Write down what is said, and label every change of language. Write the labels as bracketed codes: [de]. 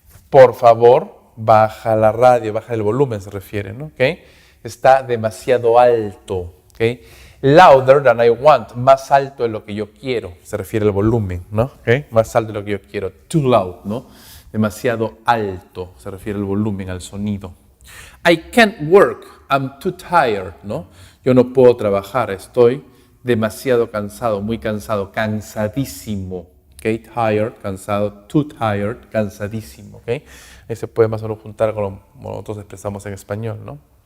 [es] Por favor, baja la radio, baja el volumen, se refiere, ¿no? ¿Ok? Está demasiado alto, ¿ok? [en] Louder than I want, [es] más alto de lo que yo quiero, se refiere al volumen, ¿no? ¿Ok? Más alto de lo que yo quiero, too loud, ¿no? Demasiado alto, se refiere al volumen, al sonido. [en] I can't work, I'm too tired, ¿no? [es] Yo no puedo trabajar, estoy demasiado cansado, muy cansado, cansadísimo, ¿ok? Tired, cansado, too tired, cansadísimo, ¿ok? Ahí se puede más o menos juntar con lo que nosotros expresamos en español, ¿no?